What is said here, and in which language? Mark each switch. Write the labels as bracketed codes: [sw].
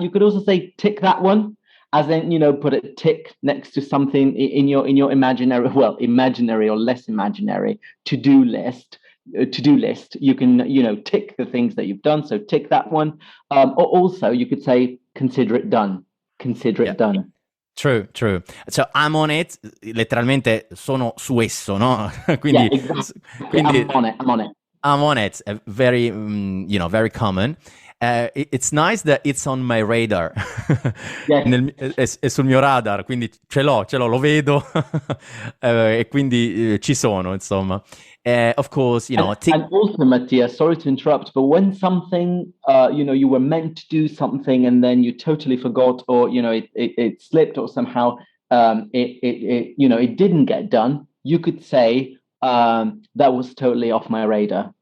[en] You could also say tick that one, as in, you know, put a tick next to something in your imaginary or less imaginary to-do list. You can, you know, tick the things that you've done. So tick that one. Or also you could say consider it done. Consider it done. True. So I'm on it, [it] letteralmente sono su esso, no? Quindi, [en] exactly. I'm on it. I'm on it. Very, very common. It's nice that it's on my radar. [it] È sul mio radar, quindi ce l'ho, lo vedo e quindi ci sono, insomma. [en] Of course, you know. And also, Mattia, sorry to interrupt, but when something, you were meant to do something and then you totally forgot, or, you know, it slipped or somehow it didn't get done, you could say that was totally off my radar.